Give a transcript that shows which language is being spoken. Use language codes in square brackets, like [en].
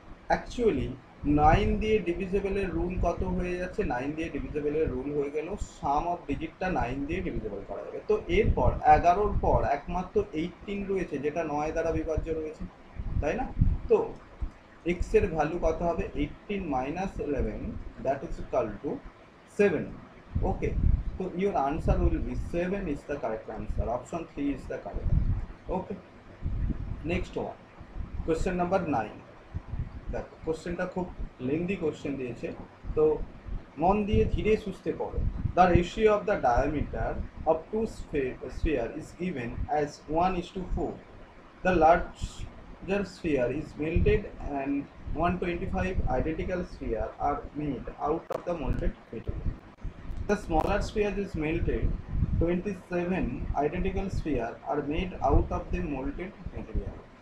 [bn] Actually 9 দিয়ে ডিভিজিবলের rule কত হয়ে যাচ্ছে, 9 দিয়ে ডিভিজিবলের রুল হয়ে গেল সাম অফ ডিজিটটা 9 দিয়ে ডিভিজিবল করা যাবে। তো এরপর 11-র পর একমাত্র 18 রয়েছে যেটা 9 দ্বারা বিভাজ্য রয়েছে, তাই না? তো এক্স এর ভ্যালু কত হবে 18 minus 11, [en] that is equal to [bn] 7। [en] Okay, so your answer will be 7 is the correct answer. Option 3 is the correct answer. Okay, next one, question number 9। [bn] দেখো কোশ্চেনটা খুব লেন্দি কোশ্চেন দিয়েছে, তো মন দিয়ে ধীরে সুস্থে পড়ো। [en] The ratio of the diameter of two sphere is given as 1:4. The larger sphere is melted and 125 identical sphere are made out of the molten material. The smaller sphere is melted, 27 identical spheres are made out of the molten material.